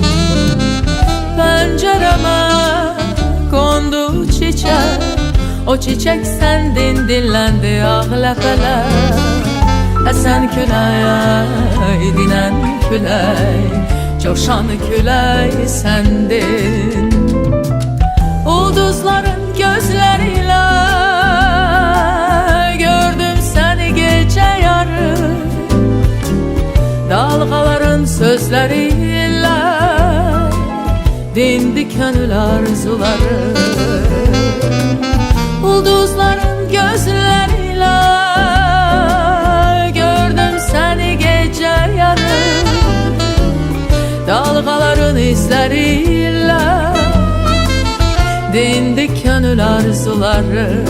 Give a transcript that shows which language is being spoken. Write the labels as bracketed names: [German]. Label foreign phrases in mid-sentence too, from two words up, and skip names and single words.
[Azerbaijani] Pəncərəmə qondu çiçək, [Turkish] o çiçek sendin dinlendi [Azerbaijani] ağ ləpələr. Əsən küləyə idinən külək, coşan külək səndin. [Turkish] Ulduzların gözleriyle gördüm seni gece yarı, dalgaların sözleriyle dindi gönül arzuları. Ulduzların gözleriyle gördüm seni gece yarı, dalgaların izleriyle dindi gönül arzuları.